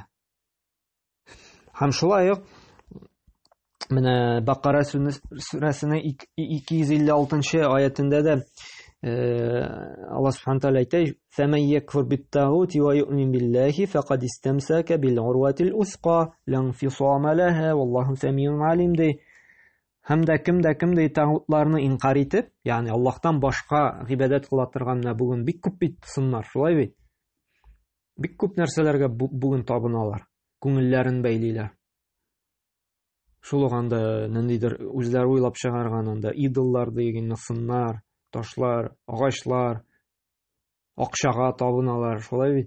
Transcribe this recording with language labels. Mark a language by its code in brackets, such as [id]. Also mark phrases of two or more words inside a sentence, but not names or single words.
[tt] Һәм шулай ук менә Бакара сүрәсенең 256-нчы аятында да Алла Субхану тааля әйтә: [ar] "فمن يكفر بالطاغوت ويؤمن بالله فقد استمسك بالعروة الوثقى لا انفصام لها والله سميع عليم" ди. [tt] Һәм дә кемдә тагутларны инкар итеп, ягъни Аллаһтан башка гыйбадәт кыла торганна бүген бик күп бит сыннар, шулай бит. Бик күп нәрсәләргә бүген табыналар, күңелләрен бәйлиләр. Шул ук анда ниндидер үзләре уйлап чыгарган анда идоллар дигән сыннар, ташлар, агачлар, акчага табыналар, шулай бит.